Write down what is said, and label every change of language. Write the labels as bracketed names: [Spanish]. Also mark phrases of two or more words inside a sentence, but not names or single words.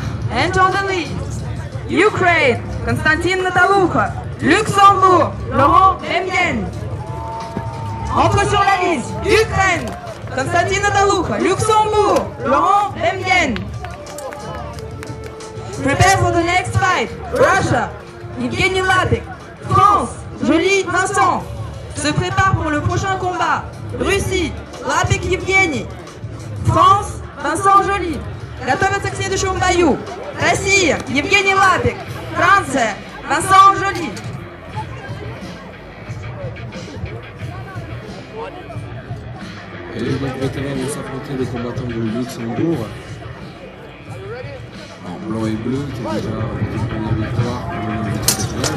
[English] And on the list, Ukraine, Konstantin Nataloucha. Luxembourg, Laurent Demien. [French] Entre sur la liste, Ukraine, Konstantin Nataloucha. Luxembourg, Laurent Demien. [English] Prepare for the next fight. Russia, Evgeny Lapik. France, Joly Vincent. [French] Se prépare pour le prochain combat. Russie, Lapik Evgeny. France, Vincent Joly. [Russian] Готовятся к следующему бою. Россия, Евгений Лапик. Франция, Vincent Joly. [French] Et les vétérans vont s'affronter les combattants de Luxembourg. En blanc et bleu, qui est déjà une première victoire.